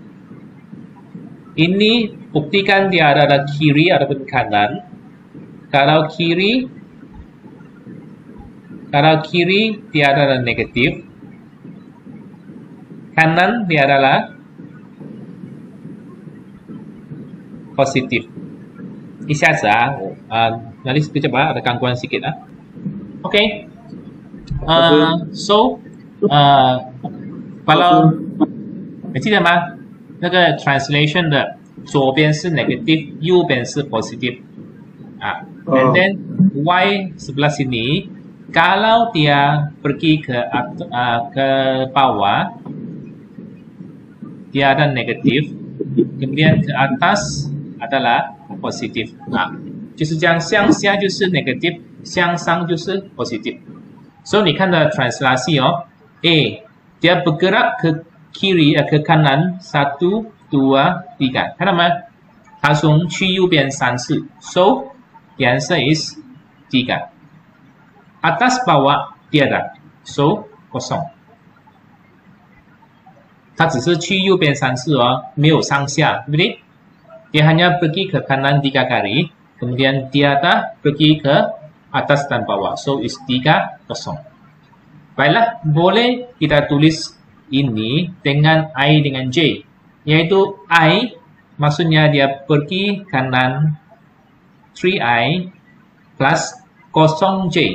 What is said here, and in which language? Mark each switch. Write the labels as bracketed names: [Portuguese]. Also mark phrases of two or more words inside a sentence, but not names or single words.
[Malay] Ini buktikan dia adalah kiri ataupun kanan. Kalau kiri dia adalah negatif. Kanan dia adalah positif. [Chinese] 一下子哪里 [Malay] coba ada gangguan sedikit OK. [Chinese] So 你记得吗？那个 translation 的左边是 negative， 右边是 positive [English] and then [Malay] Y sebelah sini kalau dia pergi ke bawah dia ada negatif, kemudian ke atas adalah positif [Chinese] 就是这样，向下就是 negative， 向上就是 positif。所以你看的 [Malay] translasi A dia bergerak ke kiri ke kanan 1, 2, 3， [Chinese] 看到吗？它从去右边3次 ， [English] so the answer is 3。 [Malay] Atas bawah tiada， so kosong。 [Chinese] 它只是去右边3次没有上下，对不对？ [Malay] Dia hanya pergi ke kanan 3 kali, kemudian tiada pergi ke atas dan bawah, [English] so is 3, 0. [Malay] Baiklah, boleh kita tulis ini dengan I dengan J, yaitu I maksudnya dia pergi kanan 3I plus 0J.